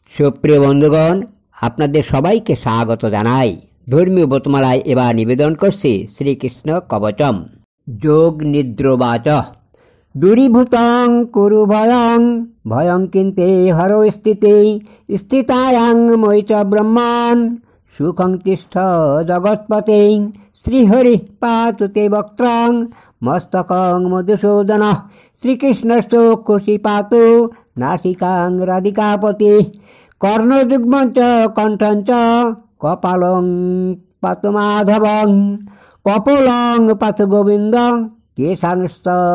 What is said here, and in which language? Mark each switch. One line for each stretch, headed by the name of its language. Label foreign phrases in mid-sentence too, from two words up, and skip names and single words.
Bangla: সুপ্রিয় বন্ধুগণ, আপনাদের সবাইকে স্বাগত জানাই। ধর্মীয় ব্রতমালায় এবার নিবেদন করছি শ্রীকৃষ্ণ কবচম।
Sanskrit: যোগ নিদ্রবাচ দূরীভূতং কুরু ভয়ং ভয়ং কিন্তে হরো স্থিতে স্থিতায়াং মই চ ব্রহ্মাণ সুখং তিষ্ঠ জগৎপতে শ্রীহরি পাতু তে বক্ত্রং মস্তকং মধুসূদন শ্রীকৃষ্ণশ্চক্ষুষি পাতু নাসিকাং রাধিকাপতি কর্ণযুগ্মঞ্চ কণ্ঠঞ্চ কপালং পাতু মাধবং কপোলং পাতু গোবিন্দ কেশাংস্ত